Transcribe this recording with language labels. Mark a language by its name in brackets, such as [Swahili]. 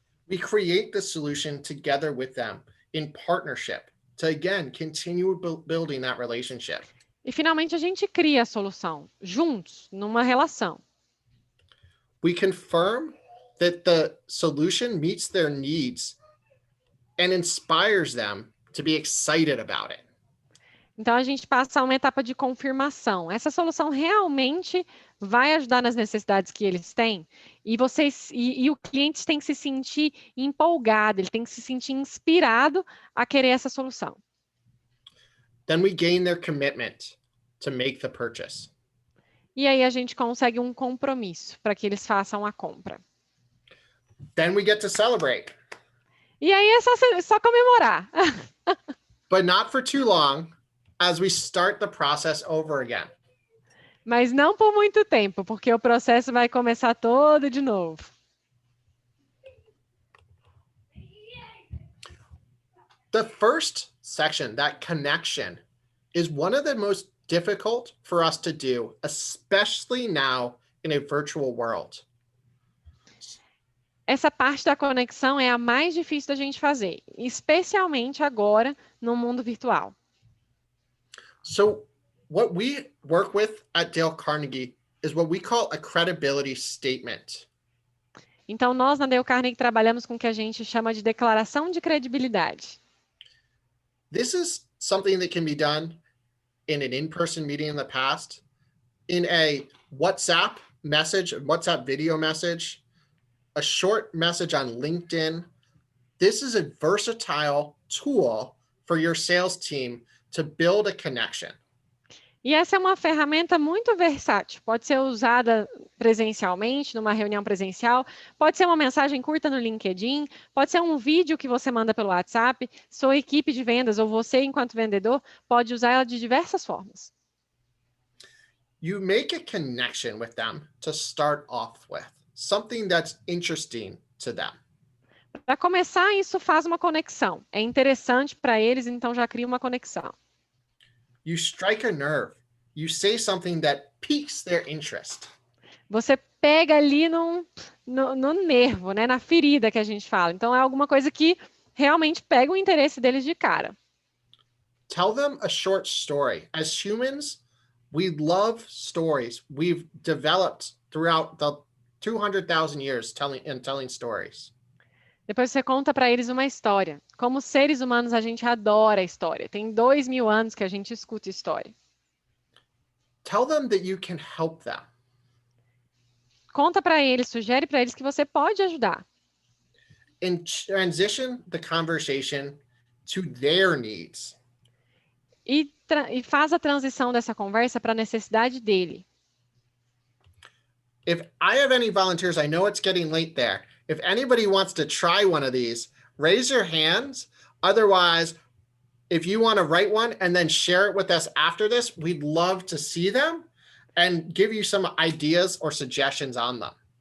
[English] We create the solution together with them in partnership to, again, continue building that relationship. [Portuguese] E finalmente a gente cria a solução juntos, numa relação. [English] We confirm that the solution meets their needs and inspires them to be excited about it. [Portuguese] Então a gente passa a uma etapa de confirmação. Essa solução realmente vai ajudar nas necessidades que eles têm, e o cliente tem que se sentir empolgado, ele tem que se sentir inspirado a querer essa solução. [English] Then we gain their commitment to make the purchase. [Portuguese] E aí a gente consegue um compromisso para que eles façam a compra. [English] Then we get to celebrate. [Portuguese] E aí é só comemorar. [English] But not for too long as we start the process over again. [Portuguese] Mas não por muito tempo, porque o processo vai começar todo de novo. [English] The first section, that connection, is one of the most difficult for us to do, especially now in a virtual world. [Portuguese] Essa parte da conexão é a mais difícil da gente fazer, especialmente agora no mundo virtual. [English] So what we work with at Dale Carnegie is what we call a credibility statement. [Portuguese] Então, nós na Dale Carnegie trabalhamos com o que a gente chama de declaração de credibilidade. [English] This is something that can be done in an in-person meeting in the past, in a WhatsApp message, WhatsApp video message, a short message on LinkedIn. This is a versatile tool for your sales team to build a connection. [Portuguese] E essa é uma ferramenta muito versátil. Pode ser usada presencialmente, numa reunião presencial, pode ser uma mensagem curta no LinkedIn, pode ser um vídeo que você manda pelo WhatsApp. Sua equipe de vendas ou você, enquanto vendedor, pode usar ela de diversas formas. [English] You make a connection with them to start off with, something that's interesting to them. [Portuguese] Para começar, isso faz uma conexão. É interessante para eles, então já cria uma conexão. [English] You strike a nerve. You say something that piques their interest. [Portuguese] Você pega ali no nervo, né? Na ferida que a gente fala. Então, é alguma coisa que realmente pega o interesse deles de cara. [English] Tell them a short story. As humans, we love stories. We've developed throughout the 200,000 years telling stories. [Portuguese] Depois você conta para eles uma história. Como seres humanos, a gente adora a história. Tem 2.000 anos que a gente escuta história. [English] Tell them that you can help them. [Portuguese] Conta para eles, sugere para eles que você pode ajudar. [English] And transition the conversation to their needs. [Portuguese] E faz a transição dessa conversa para a necessidade dele. [English] If I have any volunteers, I know it's getting late there. If anybody wants to try one of these, raise your hands. Otherwise, if you want to write one and then share it with us after this, we'd love to see them and give you some ideas or suggestions on them.